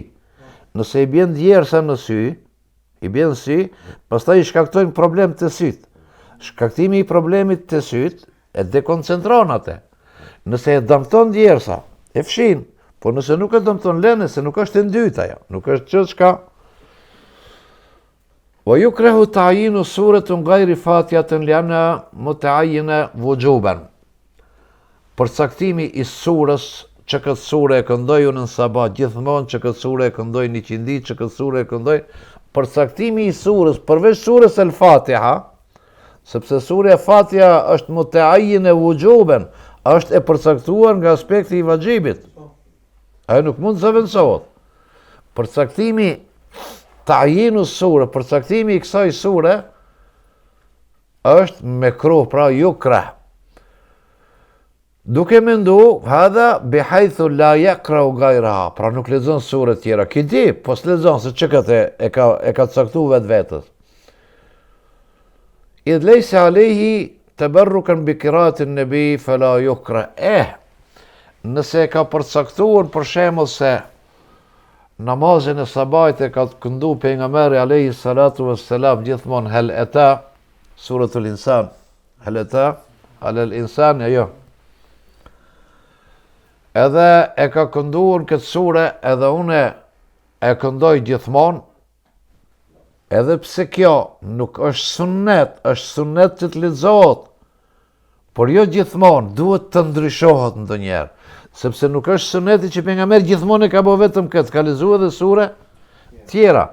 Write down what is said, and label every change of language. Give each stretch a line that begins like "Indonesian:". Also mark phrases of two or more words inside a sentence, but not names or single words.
Albanian: Nëse i bjen djersën në sy, pastaj i shkaktojnë problem të syt. Shkaktimi i problemit të syt e dekoncentron atë. Nëse e dëmton djersa, E fshin, por nëse nuk e dëmton lene, se nuk është e ndyta ja, nuk është që çka.
Arabic: ويكره تعيين سورة غير فاتحة لأن المتعين وجوبا.
Albanian: Përcaktimi i surës që këtë surë e këndoj unë në sabat, gjithmonë që këtë surë e këndoj 100 ditë, që këtë surë e këndoj, përcaktimi i surës, përveç surës el Fatiha, sepse surja Fatiha është
Arabic: متعينة وجوبا,
Albanian: është e përcaktuar nga aspekti i vajxhibit. Ajo nuk mund të zëvendësohet. Përcaktimi ta'yinu surë, përcaktimi i kësaj sure është mekruh, pra yukrah. Duke mendu,
Arabic: هذا بحيث لا يقرأ غيرها,
Albanian: pra nuk lexon sure tjera. Ki di, po s'lexon se çka e ka caktuar vetvetes.
Arabic: إذ ليس عليه تبركا بقراءة النبي فلا يكره.
Albanian: Nëse e ka përcaktuar për shembull se namazin e sabajt e ka këndu pejgamberi
Arabic: عليه الصلاة والسلام
Albanian: gjithmonë
Arabic: هل أتى سورة الإنسان، هل أتى على الإنسان,
Albanian: jo. Edhe e ka kënduar këtë sure, edhe une e këndoj gjithmonë, edhe pse kjo nuk është sunnet, është sunnet që të lexohet, por jo gjithmonë, duhet të ndryshohet ndonjëherë, sepse nuk është sunneti që pejgamberi gjithmonë e ka bërë vetëm këtë, ka lexuar edhe sure tjera.